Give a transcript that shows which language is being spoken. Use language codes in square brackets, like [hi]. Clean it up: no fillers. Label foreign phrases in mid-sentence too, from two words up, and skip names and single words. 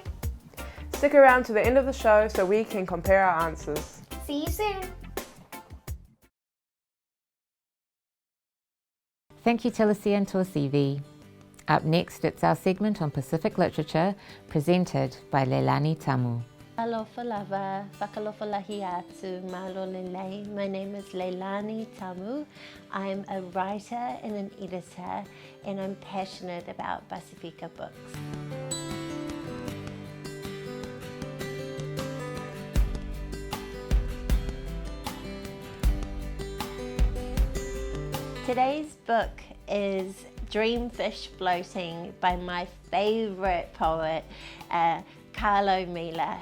[en] Stick around to the end of the show so we can compare our answers. See you soon. Thank you, Telesia and Tuasivi. Up next, it's our segment on Pacific literature presented by Leilani Tamu. [niu] Alofa lava, whakalofa lahi atu, [to] malo lelei. [en] My name is Leilani Tamu. I'm a writer and an editor, and I'm passionate about Pasifika books. Today's book is Dreamfish Floating by my favorite poet, Carlo Mila.